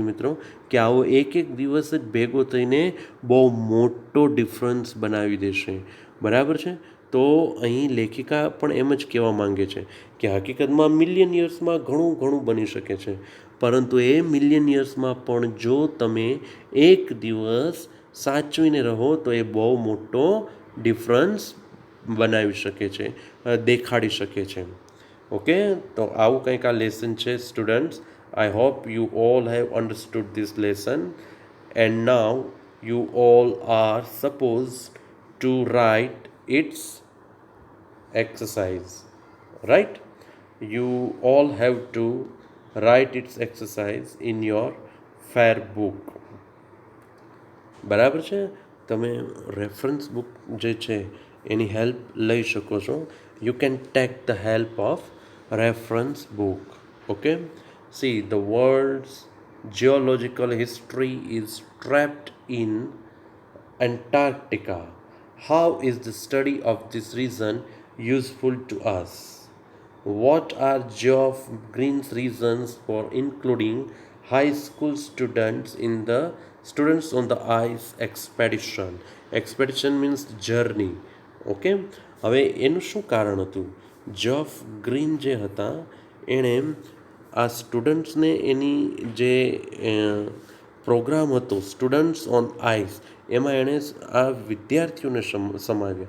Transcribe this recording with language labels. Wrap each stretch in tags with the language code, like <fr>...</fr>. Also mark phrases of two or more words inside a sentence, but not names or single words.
<gu>મિત્રો કે આવો એક દિવસ જ ભેગો થઈને બહુ મોટો ડિફરન્સ બનાવી દેશે, બરાબર છે, તો અહીં લેખિકા પણ એમ જ કહેવા માંગે છે કે હકીકતમાં મિલિયન યર્સમાં ઘણું ઘણું બની શકે છે, પરંતુ એ મિલિયન યર્સમાં પણ જો તમે એક દિવસ સાચવીને રહો તો એ બહુ મોટો ડિફરન્સ બનાવી શકે છે, દેખાડી શકે છે. ઓકે, તો આવું કંઈક આ લેસન છે સ્ટુડન્ટ્સ.</gu> <en>I hope you all have understood this lesson, and now you all are supposed to write its exercise, right? You all have to write its exercise in your fair book,</en> <gu>બરાબર છે, તમે રેફરન્સ બુક જે છે એની હેલ્પ લઈ શકો છો.</gu> <en>You can take the help of reference book. Okay, see the world's geological history is trapped in Antarctica. How is the study of this region useful to us? What are Geoff Green's reasons for including high school students in the Students on the Ice expedition? Expedition means journey.</en> <gu>ઓકે, હવે એનું શું કારણ હતું? જોફ ગ્રીન જે હતા એણે આ સ્ટુડન્ટ્સને એની જે પ્રોગ્રામ હતો સ્ટુડન્ટ્સ ઓન આઈસ, એમાં એણે આ વિદ્યાર્થીઓને સમાવ્યા.</gu>